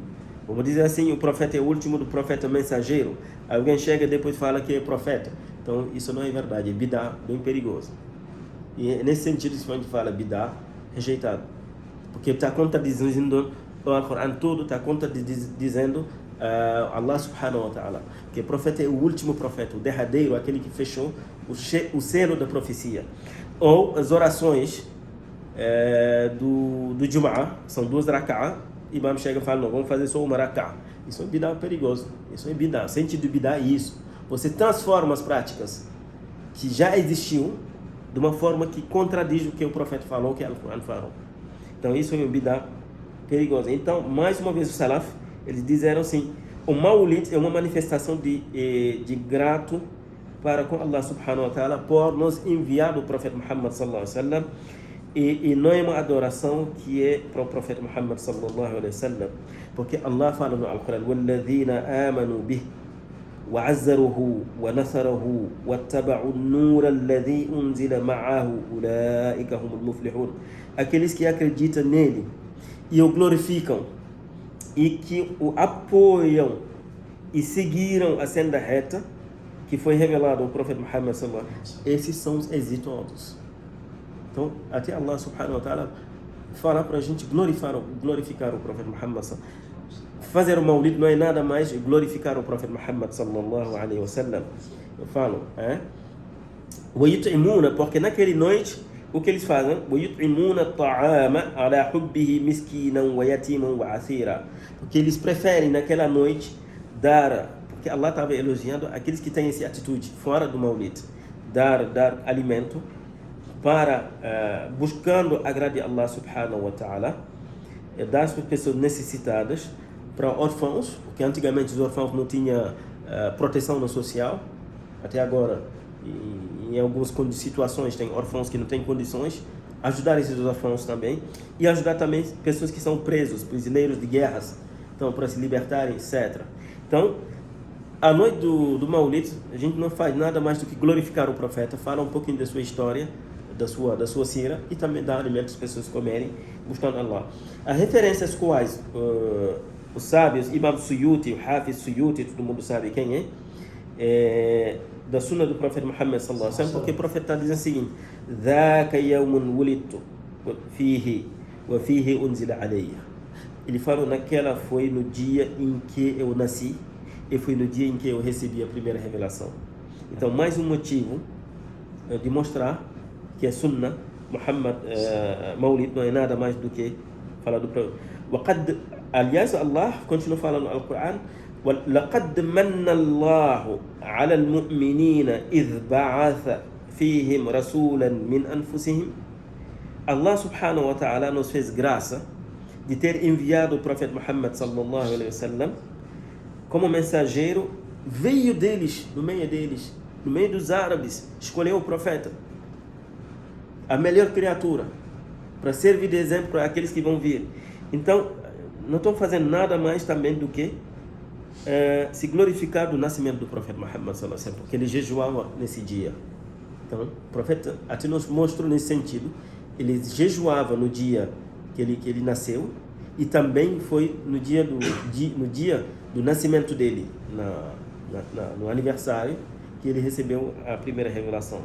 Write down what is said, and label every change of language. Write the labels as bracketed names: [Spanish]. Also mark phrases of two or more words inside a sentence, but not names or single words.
[Portuguese] Vamos dizer assim, o profeta é o último do profeta mensageiro. Alguém chega e depois fala que é profeta. Então, isso não é verdade. É bid'a, bem perigoso. E é nesse sentido, se a gente fala bid'a, rejeitado. Porque está contradizendo o Alcorão todo, está contradizendo Allah [Arabic] سبحانه وتعالى. [Portuguese] Porque o profeta é o último profeta, o derradeiro, aquele que fechou o selo da profecia. Ou as orações do Jum'ah, são 2 rak'ah. Imam chega e fala: não, vamos fazer só uma rak'ah. Isso é bid'a perigoso. Isso é bid'a. O sentido de bid'a é isso. Você transforma as práticas que já existiu de uma forma que contradiz o que o profeta falou, o que o Alcorão falou. Então isso é uma bid'a perigosa. Então, mais uma vez, os salaf, eles disseram assim: o Maulid é uma manifestação de grato para com Allah [Arabic] سبحانه وتعالى [Portuguese] por nos enviar o profeta Muhammad [Arabic] صلى الله عليه وسلم. [Portuguese] E não é uma adoração que é para o profeta Muhammad [Arabic] صلى الله عليه وسلم, [Portuguese] porque Allah fala no Alcorão: [Arabic] وَالَّذِينَ آمَنُوا بِهِ وَعَزَّرُوهُ وَنَصَرُوهُ وَاتَّبَعُوا النُّورَ الَّذِي أُنزِلَ مَعَهُ أُولَٰئِكَ هُمُ الْمُفْلِحُونَ. [Portuguese] Aqueles que acreditam nele e o glorificam e que o apoiam e seguiram a senda reta que foi revelada ao profeta Muhammad [Arabic] صلى الله عليه وسلم, [Portuguese] esses são os exitosos. Então, até Allah [Arabic] سبحانه وتعالى [Portuguese] fala para a gente glorificar o profeta Muhammad. Fazer o Maulid não é nada mais glorificar o profeta Muhammad [Arabic] صلى الله عليه وسلم. [Portuguese] Eu falo, porque naquela noite o que eles fazem? [Arabic] وَيُطْعِمُونَ الطَّعَامَ عَلَى حُبِّهِ مِسْكِينًا وَيَتِيمًا وَعَسِيرًا. [Portuguese] Porque eles preferem naquela noite dar, porque Allah estava elogiando aqueles que têm essa atitude fora do Maulid, dar alimento para buscando agradar a Allah [Arabic] سبحانه وتعالى, [Portuguese] dar para pessoas necessitadas, para órfãos, porque antigamente os órfãos não tinham proteção no social, até agora em algumas situações tem órfãos que não têm condições, ajudar esses órfãos também, e ajudar também pessoas que são presos, prisioneiros de guerras, então para se libertarem, etc. Então, a noite do Maulid, a gente não faz nada mais do que glorificar o profeta, fala um pouquinho da sua história, da sua sira, e também dar alimentos para as pessoas comerem, buscando Allah. As referências quais os sábios, Imam Suyuti, o Hafiz Suyuti, todo mundo sabe quem é, da sunna do profeta Muhammad [Arabic] صلى الله عليه وسلم, [Portuguese] porque o profeta está dizendo o seguinte: [Arabic] ذاك يوم ولدت فيه وفيه أنزل علي. [Portuguese] Ele falou, naquela foi no dia em que eu nasci e foi no dia em que eu recebi a primeira revelação. Então, mais um motivo de mostrar que a sunna Muhammad Maulid não é nada mais do que falar do profeta. Aliás, Allah continua falando no Alcorão: [Arabic] لقد من الله على المؤمنين إذ بعث فيهم رسولا من أنفسهم. [Portuguese] Allah [Arabic] سبحانه وتعالى [Portuguese] nos fez graça de ter enviado o profeta Muhammad [Arabic] صلى الله عليه وسلم [Portuguese] como mensageiro, veio deles, no meio dos árabes, escolheu o profeta, a melhor criatura, para servir de exemplo para aqueles que vão vir. Então, não estou fazendo nada mais também do que se glorificar do nascimento do profeta Muhammad [Arabic] صلى الله عليه وسلم, [Portuguese] porque ele jejuava nesse dia. Então, o profeta até nos mostrou nesse sentido, ele jejuava no dia que ele nasceu, e também foi no dia do nascimento dele, no aniversário, que ele recebeu a primeira revelação.